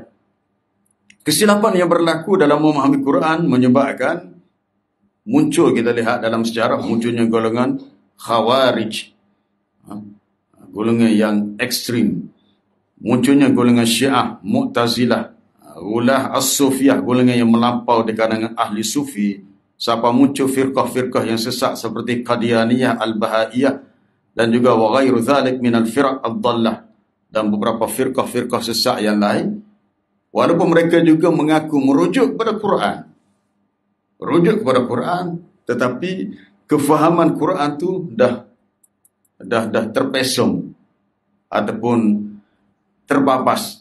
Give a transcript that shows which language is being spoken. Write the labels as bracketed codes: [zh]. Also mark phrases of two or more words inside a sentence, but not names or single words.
[ms] Kesilapan yang berlaku dalam memahami Quran menyebabkan muncul, kita lihat dalam sejarah, munculnya golongan Khawarij, golongan yang ekstrim. Munculnya golongan Syiah, Mu'tazilah, [ar] غلاة الصوفية, [ms] golongan yang melampau di kalangan ahli sufi. Sampai muncul firqah-firqah yang sesat seperti Qadianiyah, Al-Bahaiyah, dan juga [ar] وغير ذلك من الفرق الضالة, [ms] dan beberapa firqah-firqah sesat yang lain. Walaupun mereka juga mengaku merujuk kepada Quran, tetapi kefahaman Quran tu dah terpesong ataupun terbabas.